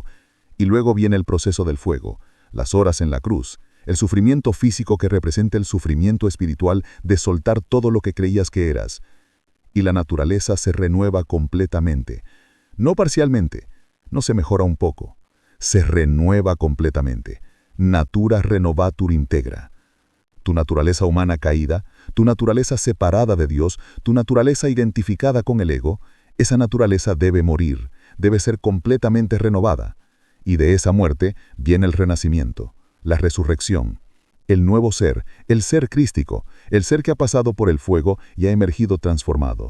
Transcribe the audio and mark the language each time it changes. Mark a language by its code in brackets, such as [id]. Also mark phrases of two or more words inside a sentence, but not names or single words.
[es] Y luego viene el proceso del fuego, las horas en la cruz, el sufrimiento físico que representa el sufrimiento espiritual de soltar todo lo que creías que eras. y la naturaleza se renueva completamente. No parcialmente, no se mejora un poco, se renueva completamente. [la] Natura renovatur integra. [es] Tu naturaleza humana caída, tu naturaleza separada de Dios, tu naturaleza identificada con el ego, esa naturaleza debe morir, debe ser completamente renovada. Y de esa muerte viene el renacimiento, la resurrección, el nuevo ser, el ser crístico, el ser que ha pasado por el fuego y ha emergido transformado.